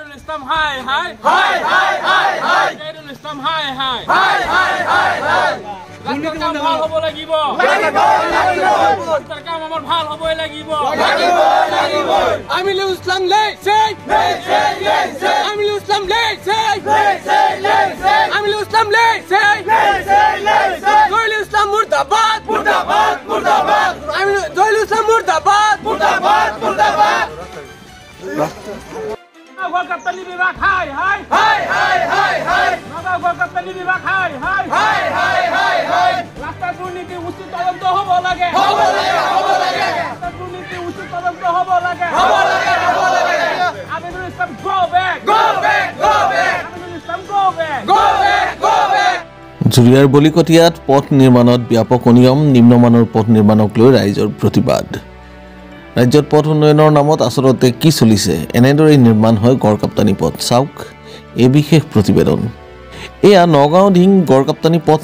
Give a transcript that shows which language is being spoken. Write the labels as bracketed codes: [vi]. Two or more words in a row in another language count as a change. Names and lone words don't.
[as] ইছলাম হি হি হি হি হি হি খাইৰুল ইছলাম হি হি হি হি হি হি ৰাস্তাৰ কাম ভাল হ'ব লাগিব ৰাস্তাৰ কাম আমাৰ ভাল হ'ব লাগিব আমিলুল ইছলাম লে ছে আমিলুল ইছলাম লে ছে আমিলুল ইছলাম লে ছে খাইৰুল ইছলাম মুৰ্দাবাদ মুৰ্দাবাদ মুৰ্দাবাদ খাইৰুল ইছলাম মুৰ্দাবাদ মুৰ্দাবাদ মুৰ্দাবাদ murdabad Khairul Islam murdabad murdabad murdabad গড়কাপ্তানি বিভাগ হি হি হি হি হি হি নগাঁও গড়কাপ্তানি বিভাগ হি হি হি হি হি হি ৰাস্তাৰ দুৰ্নীতি উচিত তদন্ত হ'ব লাগে ৰাস্তাৰ দুৰ্নীতি উচিত তদন্ত হ'ব লাগে Rastar durniti uchit todonto hobo lage Aminul Islam [en] go back [as] Aminul Islam [en] go back [as] জুৰিয়াৰ বলিকটিয়াত পথ নিৰ্মাণত ব্যাপক অনিয়ম নিম্নমানৰ পথ নিৰ্মাণক লৈ ৰাইজৰ প্ৰতিবাদ ৰাজ্যত পথ উন্নয়নৰ নামত আচলতে কি চলিছে এনেদৰে নিৰ্মাণ হয় গড়কাপ্তানি পথ চাওক এই বিশেষ প্ৰতিবেদন এয়া নগাঁও ধিং গড়কাপ্তানি পথ